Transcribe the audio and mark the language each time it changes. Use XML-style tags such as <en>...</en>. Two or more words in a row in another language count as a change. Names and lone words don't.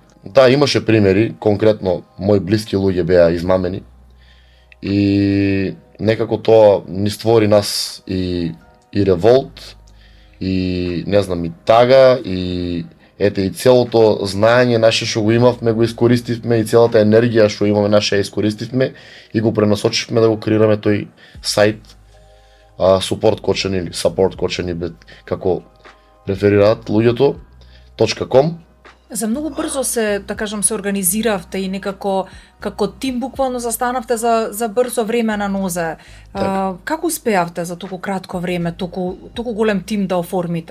<mk>Да, имаше примери, конкретно мои блиски луѓе беа измамени и некако тоа ни створи нас и револт, и не знам, и тага, и и целото знаење наше што го имавме го искористивме, и целата енергија што имаме наше ја искористивме и го пренасочивме да го креираме тој сајт</mk> <en>support coach</en> <mk>или</mk> <en>support coach</en> <mk>како реферираат луѓето .com. За многу брзо се, да кажам, се организиравте и некако како тим буквално застанавте за брзо време на нозе. Како успеавте за толку кратко време, толку голем тим да оформите?</mk>